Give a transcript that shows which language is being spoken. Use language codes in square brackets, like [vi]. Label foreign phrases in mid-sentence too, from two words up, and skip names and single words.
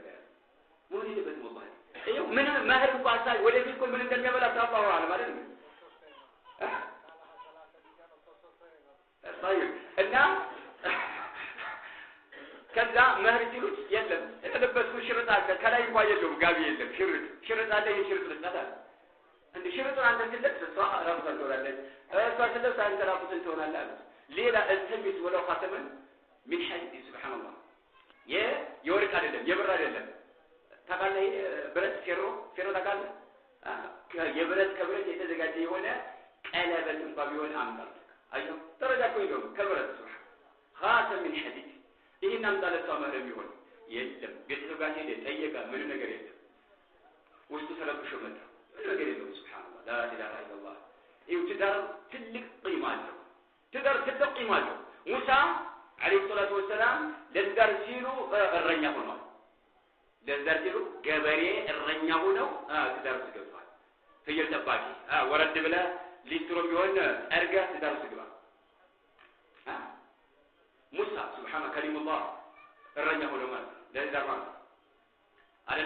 [am] ምን ይደበት والله ይሄው ምን መህር እንኳን ሳይ ወደፊት እኮ ምን እንደሚያበላ ታውቃው አለ ማለት ነው። طيب እና ከዛ መህር ሲሉት የለም የተለበስኩ ሽርጥ አለ ከላይ እንኳን የለውም ጋቢ የለም ሽርጥ አለ የሽርጥ ልጣታል እንደ ሽርጡን አንተ ትልብስ እሷ ራቁቷን ትሆናለች እሷ ትልብስ አንተ ራቁትን ትሆናለህ። ሌላ እንተሚት [ar] ولو خاتما من حديد سبحان الله [am] የወርቅ አይደለም የብር አይደለም ታውቃለህ ብረት ፌሮ ታውቃለህ የብረት ከብረት የተዘጋጀ የሆነ ቀለበት እንኳን ቢሆን አምጣል አየው ተረዳኮ ይገው ከብረት ሱብሃን ኻተም [ar] من حديد [am] ይሄን አምጣለቷ መህር ቢሆን የለም ቤተሰብ ጋር ሄደ ጠየቀ ምን ነገር የለም ውስጡ ተለብሾ መጣ ምን ነገር የለም ሱብሃንአላህ [ar] لا اله الا الله [am] ይው ትዳር ትልቅ ቂማ አለው ትዳር ትልቅ ቂማ አለው ሙሳ [ar] عليه الصلاه والسلام [am] ለትዳር ሲሉ እረኛ ሆኗል። ለትዳር ሲሉ ገበሬ እረኛ ሆነው ትዳር ሲገባል ፍየል ጠባቂ ወረድ ብለ ሊስትሮ ቢሆን አርጋ ትዳር ሲገባ ሙሳ ሱብሃነ ከሊሙላህ እረኛ ሆነው ማለት ለትዳር ማለት አይደለ?